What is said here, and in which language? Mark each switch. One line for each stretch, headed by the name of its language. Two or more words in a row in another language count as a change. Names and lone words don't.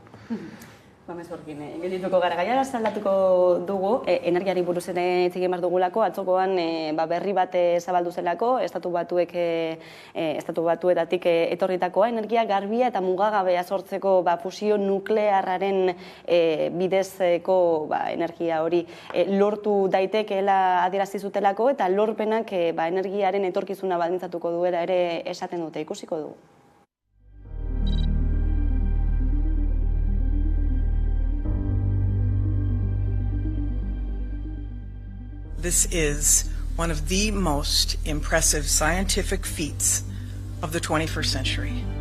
Basque: Mezorkin, geldituko gara gaia aldatuko dugu, energiari buruz ere hitz egin behar dugulako, atzokoan berri bat zabaldu zelako, estatu batuetatik etorritakoa, energia garbia eta mugagabea sortzeko fusio nuklearraren bidezko energia hori lortu daitekeela adierazi zutelako, eta lorpenak energiaren etorkizuna baldintzatuko duela ere esaten dute, ikusiko dugu.
English: This is one of the most impressive scientific feats of the 21st century.